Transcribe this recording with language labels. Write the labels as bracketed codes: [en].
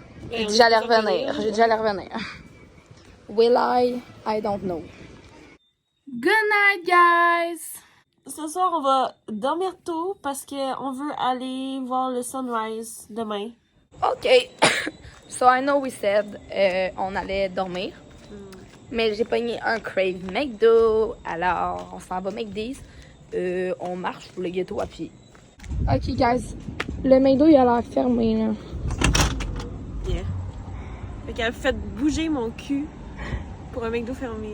[fr] J'ai dit j'allais revenir. J'ai dit j'allais revenir. [en] Will I don't know. Good night, guys! [fr] Ce soir, on va dormir tôt parce qu'on veut aller voir le sunrise demain. OK. [en] So, I know we said [fr] on allait dormir. Mais j'ai pogné un Crave McDo. Alors, on s'en va McDee's. On marche pour le ghetto à pied. OK, guys. Le McDo, il a l'air fermé, là. [en] Yeah. [fr] Fait qu'elle a fait bouger mon cul pour un McDo fermé.